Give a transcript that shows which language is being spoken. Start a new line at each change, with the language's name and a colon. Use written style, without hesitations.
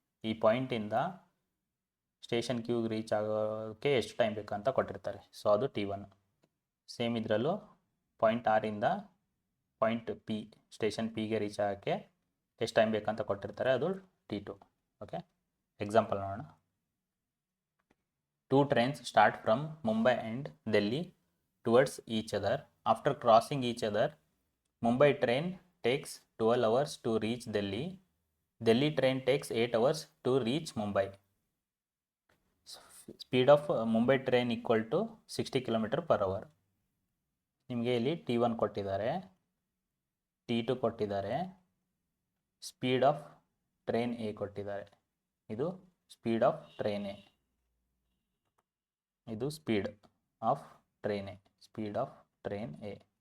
Kannada: ಈ ಪಾಯಿಂಟಿಂದ station ಕ್ಯೂಗೆ reach ಆಗೋಕ್ಕೆ ಎಷ್ಟು ಟೈಮ್ ಬೇಕು ಅಂತ ಕೊಟ್ಟಿರ್ತಾರೆ, ಸೊ ಅದು T1. ಸೇಮ್ ಇದರಲ್ಲೂ ಪಾಯಿಂಟ್ ಆರಿಂದ ಪಾಯಿಂಟ್ ಪಿ ಸ್ಟೇಷನ್ ಪಿಗೆ ರೀಚ್ ಆಗೋಕ್ಕೆ ಎಷ್ಟು ಟೈಮ್ ಬೇಕಂತ ಕೊಟ್ಟಿರ್ತಾರೆ, ಅದು T2.
English: Okay.
Kannada: ಎಕ್ಸಾಂಪಲ್ ನೋಡೋಣ.
English: 2 trains start from Mumbai and Delhi towards each other. After crossing each other, Mumbai train takes 12 hours to reach Delhi. Delhi train takes 8 hours to reach Mumbai. Speed of Mumbai train equal to 60 km/h.
Kannada: ನಿಮಗೆ ಇಲ್ಲಿ T1 ಕೊಟ್ಟಿದ್ದಾರೆ, T2 ಕೊಟ್ಟಿದ್ದಾರೆ,
English: speed of train A
Kannada: ಕೊಟ್ಟಿದ್ದಾರೆ.
English: ಇದು speed of train A, ಇದು speed of train A, speed of train A.